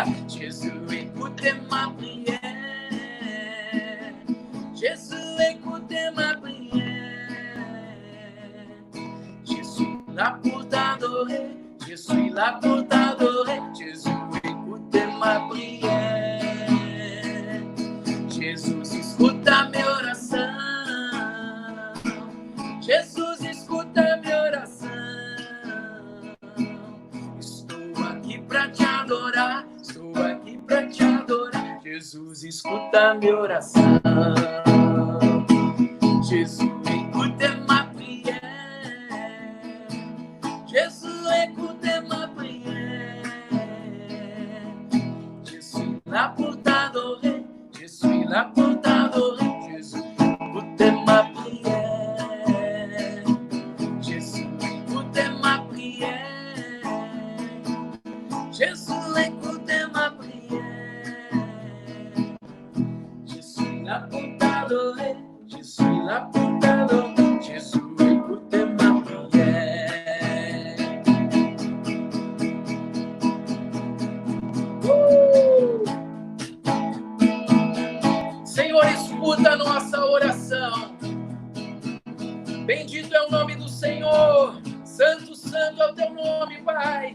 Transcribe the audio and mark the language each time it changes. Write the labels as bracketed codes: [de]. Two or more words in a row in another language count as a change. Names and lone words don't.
[fr] Jésus, écoutez ma prière. Jésus, écoutez ma prière. Je suis là pour t'adorer. Je suis là pour t'adorer. Jésus, écoutez ma prière. Jésus, [pt] escuta minha oração. Jesus, escuta minha oração. Estou aqui para te adorar. Estou aqui para te adorar. Jesus, escuta minha oração. Jesus, [fr] écoutez ma prière. Jésus, écoutez ma prière. Je suis là pour t'adorer. Je suis là pour t'adorer. Jésus, écoutez ma prière. Jésus, écoutez ma prière. Jésus, écoutez ma prière. Je suis l'apuntador, je suis l'apuntador, Jésus écoute ma prière. [pt] Senhor, escuta a nossa oração. Bendito é o nome do Senhor. Santo, santo é o teu nome, Pai.